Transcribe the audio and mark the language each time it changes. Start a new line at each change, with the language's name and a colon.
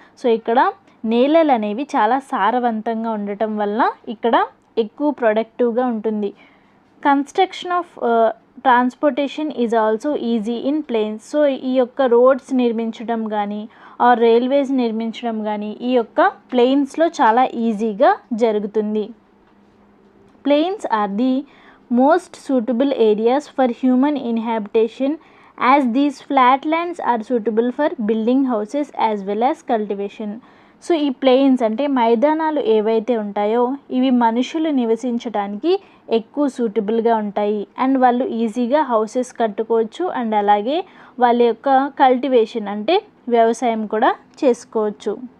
Telugu: So ఇక్కడ నేలలు అనేవి చాలా సారవంతంగా ఉండటం వల్ల ఇక్కడ ఎక్కువ ప్రొడక్టివ్గా ఉంటుంది.
English: Construction of transportation is also easy in plains.
Telugu: So ఈ యొక్క రోడ్స్ నిర్మించడం కానీ ఆర్ రైల్వేస్ నిర్మించడం కానీ ఈ యొక్క ప్లెయిన్స్లో చాలా ఈజీగా జరుగుతుంది.
English: Plains are the most suitable areas for human inhabitation as these flatlands are suitable for building houses as well as cultivation.
Telugu: So ఈ ప్లెయిన్స్ అంటే మైదానాలు ఏవైతే ఉంటాయో ఇవి మనుషులు నివసించడానికి ఎక్కువ సూటబుల్గా ఉంటాయి అండ్ వాళ్ళు ఈజీగా హౌసెస్ కట్టుకోవచ్చు అండ్ అలాగే వాళ్ళ యొక్క కల్టివేషన్ అంటే వ్యవసాయం కూడా చేసుకోవచ్చు.